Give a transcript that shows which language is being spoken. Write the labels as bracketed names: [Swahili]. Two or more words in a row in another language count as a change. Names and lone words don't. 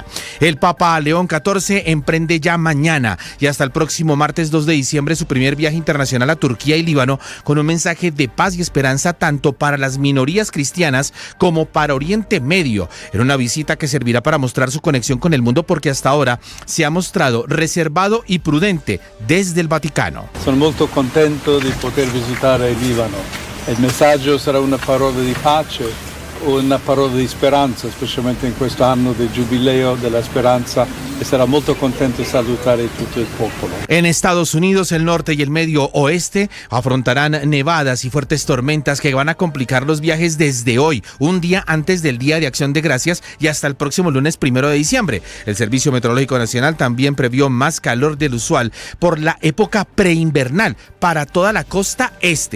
[Spanish] El Papa León XIV emprende ya mañana y hasta el próximo martes 2 de diciembre su primer viaje internacional a Turquía y Líbano con un mensaje de paz y esperanza tanto para las minorías cristianas como para Oriente Medio, en una visita que servirá para mostrar su conexión con el mundo porque hasta ahora se ha mostrado reservado y prudente desde el Vaticano. [Italian] Sono molto contento di poter visitare il Libano. Il messaggio sarà una parola di pace, una parola di speranza, specialmente in questo anno del giubileo della speranza, e sarà molto contento di salutare tutto il popolo. [Spanish] En Estados Unidos, el norte y el medio oeste afrontarán nevadas y fuertes tormentas que van a complicar los viajes desde hoy, un día antes del Día de Acción de Gracias y hasta el próximo lunes 1 de diciembre. El Servicio Meteorológico Nacional también previó más calor del usual por la época preinvernal para toda la costa este.